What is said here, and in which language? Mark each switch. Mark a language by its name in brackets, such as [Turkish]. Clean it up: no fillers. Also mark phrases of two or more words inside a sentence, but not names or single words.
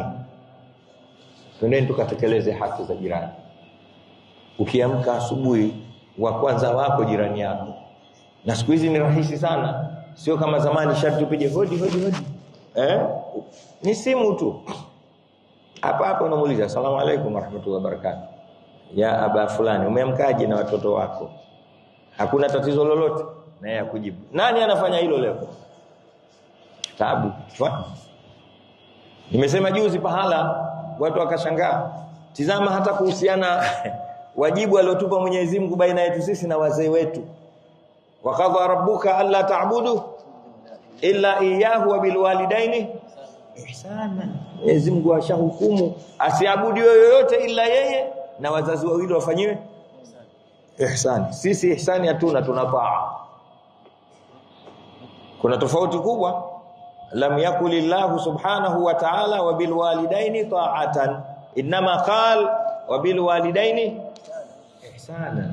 [Swahili] Twendeni tukatekeleze haki za jirani. Ukiamka asubuhi, wa kwanza wako jirani yako. Na siku hizi ni rahisi sana, sio kama zamani sharti upige hodi. Ni simu tu. Hapa unamuuliza [Arabic] السلام عليكم ورحمة الله وبركاته, يا أبا فلان, [Swahili] umeamkaje na watoto wako? Hakuna tatizo lolote, na yeye akujibu. Nani anafanya hilo leo? Tabu. Nimesema juzi pahala watu wakashangaa. Tizama hata kuhusiana wajibu aliotupa Mwenyezi Mungu baina yetu sisi na wazee wetu. [Arabic] وقضى ربك ألا تعبدوا إلا إياه وبالوالدين إحسانا. [Swahili] Mwenyezi Mungu ashahukumu asiabudiwe yoyote ila yeye, na wazazi wawili wafanyiwe ihsani. Sisi ihsani hatuna, tunapaa. Kuna tofauti kubwa. [Arabic] لم يقل الله سبحانه وتعالى وبالوالدين طاعة، إنما قال وبالوالدين إحسانا.